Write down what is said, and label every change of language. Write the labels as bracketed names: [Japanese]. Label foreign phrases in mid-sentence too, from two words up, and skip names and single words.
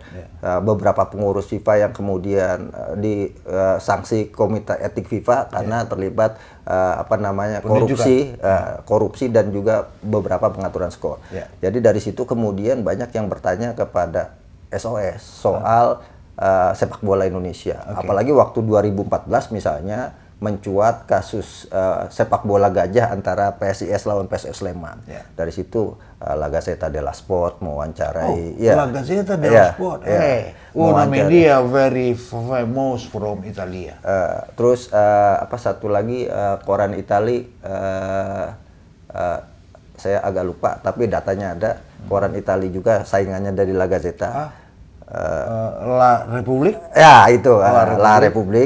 [Indonesian] Beberapa pengurus FIFA yang kemudian disanksi Komite Etik FIFA karena terlibat apa namanya korupsi dan juga beberapa pengaturan skor. Jadi dari situ kemudian banyak yang bertanya kepada SOS soal sepak bola Indonesia. Apalagi waktu 2014 misalnya mencuat kasus sepak bola gajah antara PSIS lawan PSS Sleman. Dari situ La Gazzetta dello Sport mewawancarai. La Gazzetta dello Sport. [Italian] Una media [English] very famous from Italia. [Indonesian] Terus apa satu lagi koran Itali, saya agak lupa tapi datanya ada. Koran Itali juga saingannya dari La Gazzetta. La Republik? Ya itu, La Republik.